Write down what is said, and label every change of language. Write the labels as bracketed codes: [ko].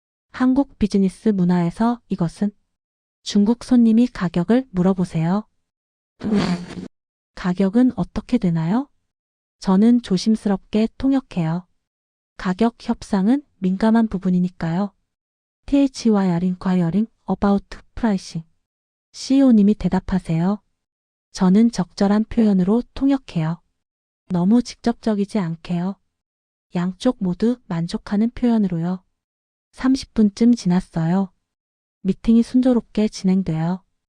[ko] 한국 비즈니스 문화에서 이것은. 중국 손님이 가격을 물어보세요. 가격은 어떻게 되나요? 저는 조심스럽게 통역해요. 가격 협상은 민감한 부분이니까요. [en] THYR inquiring about pricing. [ko] CEO님이 대답하세요. 저는 적절한 표현으로 통역해요. 너무 직접적이지 않게요. 양쪽 모두 만족하는 표현으로요. 30분쯤 지났어요. 미팅이 순조롭게 진행돼요.